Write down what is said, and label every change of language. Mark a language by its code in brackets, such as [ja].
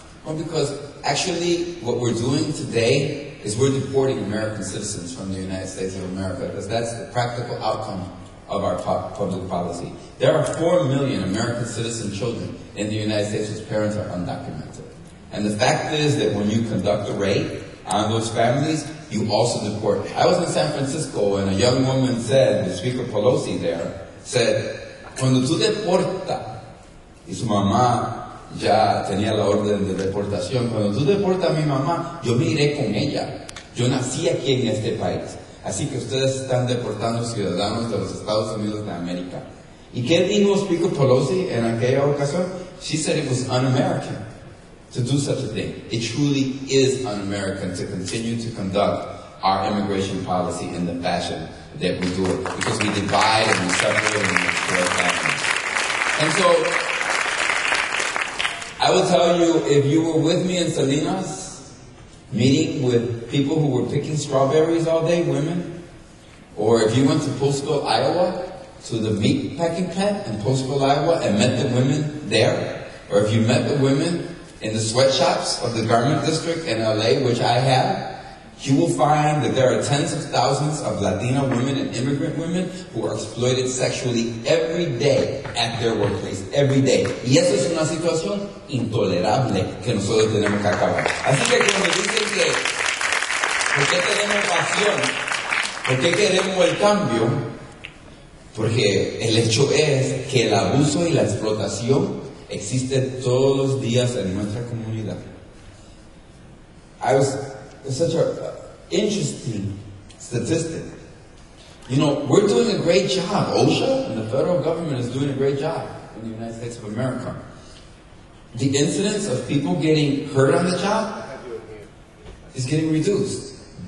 [en] Well, because actually what we're doing today is we're deporting American citizens from the United States of America, because that's the practical outcome of our public policy. There are 4 million American citizen children in the United States whose parents are undocumented. And the fact is that when you conduct a raid on those families, you also deport. I was in San Francisco, and a young woman said, the Speaker Pelosi there, said, [es] cuando tú deportas, y su mamá ya tenía la orden de deportación, cuando tú deportas a mi mamá, yo me iré con ella. Yo nací aquí en este país. Así que ustedes están deportando ciudadanos de los Estados Unidos de América. ¿Y qué dijo Speaker Pelosi en aquella ocasión? [en] She said it was un-American to do such a thing. It truly is un-American to continue to conduct our immigration policy in the fashion that we do it, because we divide and we separate and we destroy families. And so, I will tell you, if you were with me in Salinas, meeting with people who were picking strawberries all day, women, or if you went to Postville, Iowa, to the meat packing plant in Postville, Iowa, and met the women there, or if you met the women in the sweatshops of the garment district in LA, which I have, you will find that there are tens of thousands of Latina women and immigrant women who are exploited sexually every day at their workplace, every day. [es] Y eso es una situación intolerable que nosotros tenemos que acabar. Así que cuando dicen que, ¿por qué tenemos pasión? ¿Por qué queremos el cambio? Porque el hecho es que el abuso y la explotación existe todos los días en nuestra comunidad. [en] It's such an interesting statistic. You know, we're doing a great job. OSHA and the federal government is doing a great job in the United States of America. The incidence of people getting hurt on the job is getting reduced.